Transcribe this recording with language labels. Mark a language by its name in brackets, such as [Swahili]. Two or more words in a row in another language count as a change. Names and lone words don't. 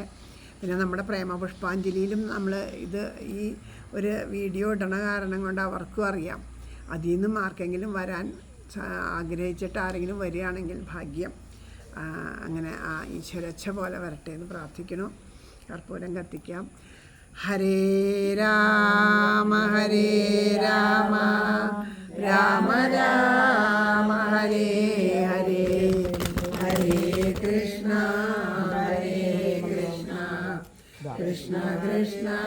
[Malayalam] പിന്നെ നമ്മുടെ പ്രേമപുഷ്പാഞ്ജലിയിലും നമ്മൾ ഈ ഒരു വീഡിയോ ഇടണ കാരണം കൊണ്ട് അവർക്കും അറിയാം. അതിൽ നിന്നും ആർക്കെങ്കിലും വരാൻ ആഗ്രഹിച്ചിട്ട് ആരെങ്കിലും വരികയാണെങ്കിൽ ഭാഗ്യം. അങ്ങനെ ആ ഈശ്വരച്ഛ പോലെ വരട്ടെ എന്ന് പ്രാർത്ഥിക്കുന്നു. കർപ്പൂരം കത്തിക്കാം. [Sanskrit] ഹരേ രാമ ഹരേ രാമ രാമ രാമ ഹരേ ഹരേ ഹരേ കൃഷ്ണ ഹരേ കൃഷ്ണ കൃഷ്ണ കൃഷ്ണ